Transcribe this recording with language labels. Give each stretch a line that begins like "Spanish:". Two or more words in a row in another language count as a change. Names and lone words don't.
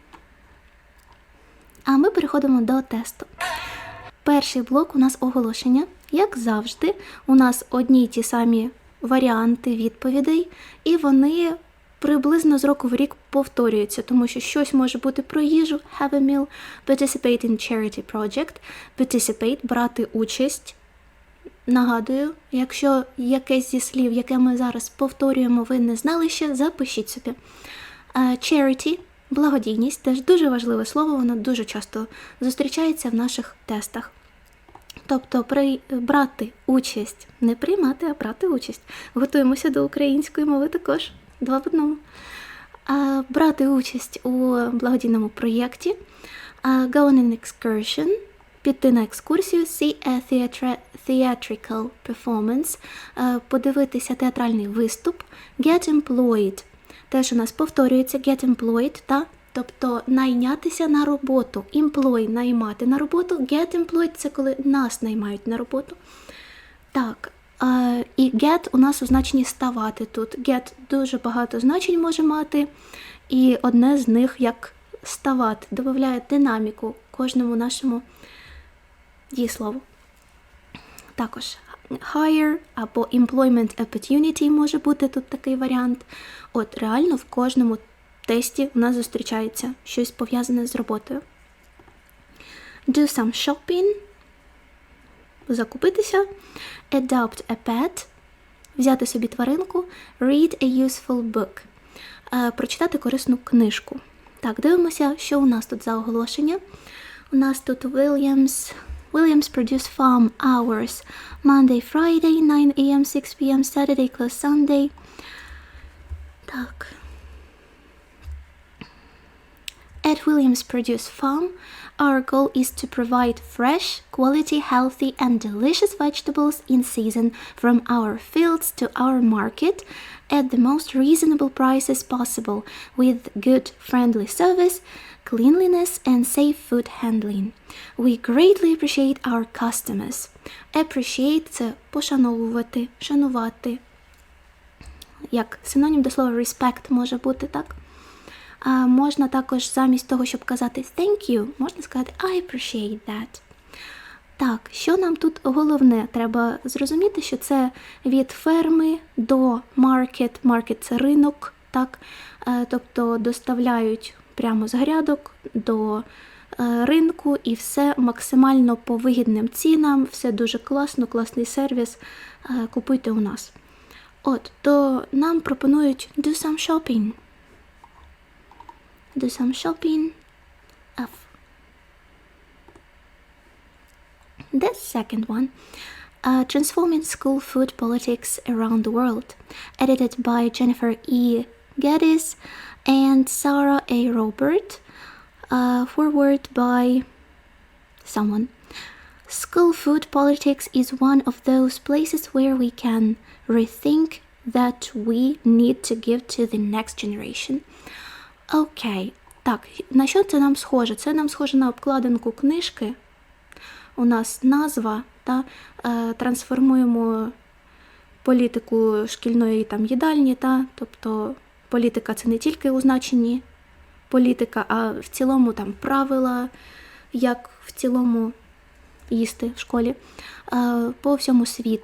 Ukrainian: А ми переходимо до тесту. Перший блок у нас оголошення. Як завжди, у нас одні й ті самі варіанти відповідей, і вони приблизно з року в рік повторюються, тому що щось може бути про їжу,
English: have a meal, participate in charity project, participate,
Ukrainian: брати участь. Нагадую, якщо якесь зі слів, яке ми зараз повторюємо, ви не знали ще, запишіть собі. Charity, благодійність, теж дуже важливе слово, воно дуже часто зустрічається в наших тестах. Тобто брати участь, не приймати, а брати участь. Готуємося до української мови також, 2 в 1. Брати участь у благодійному проєкті,
English: go on an excursion,
Ukrainian: піти на екскурсію,
English: see a theatrical performance,
Ukrainian: подивитися театральний виступ,
English: get employed,
Ukrainian: теж у нас повторюється
English: get employed,
Ukrainian: тобто найнятися на роботу, employ – наймати на роботу,
English: get employed
Ukrainian: – це коли нас наймають на роботу. Так, і get у нас у значенні ставати тут. Get дуже багато значень може мати, і одне з них як ставати, додає динаміку кожному нашому дієслову. Також hire або
English: employment opportunity
Ukrainian: може бути тут такий варіант. От реально в кожному тесті у нас зустрічається щось пов'язане з роботою.
English: Do some shopping.
Ukrainian: Закупитися.
English: Adopt a pet.
Ukrainian: Взяти собі тваринку.
English: Read a useful book.
Ukrainian: Прочитати корисну книжку. Так, дивимося, що у нас тут за оголошення. У нас тут
English: Williams produce farm hours, Monday, Friday, 9 a.m., 6 p.m., Saturday, close Sunday.
Ukrainian: Так.
English: At Williams Produce Farm, our goal is to provide fresh, quality, healthy, and delicious vegetables in season from our fields to our market at the most reasonable prices possible, with good, friendly service, cleanliness, and safe food handling. We greatly appreciate our customers. Appreciate –
Ukrainian: це пошановувати, шанувати. Як синонім до слова respect може бути, так? Можна також замість того, щоб казати
English: thank you,
Ukrainian: можна сказати
English: I appreciate that.
Ukrainian: Так, що нам тут головне? Треба зрозуміти, що це від ферми до market. Market – це ринок, так? Тобто доставляють прямо з грядок до ринку і все максимально по вигідним цінам, все дуже класно, класний сервіс, купуйте у нас. От, то нам пропонують
English: do some shopping. Do some shopping. F. The second one, Transforming School Food Politics Around the World, edited by Jennifer E. Geddes and Sarah A. Robert, forward by someone. School food politics is one of those places where we can rethink that we need to give to the next generation.
Ukrainian: Окей. Так, на що це нам схоже? Це нам схоже на обкладинку книжки. У нас назва, трансформуємо політику шкільної їдальні, тобто політика – це не тільки у значенні політика, а в цілому правила, як в цілому їсти в школі, по всьому світу.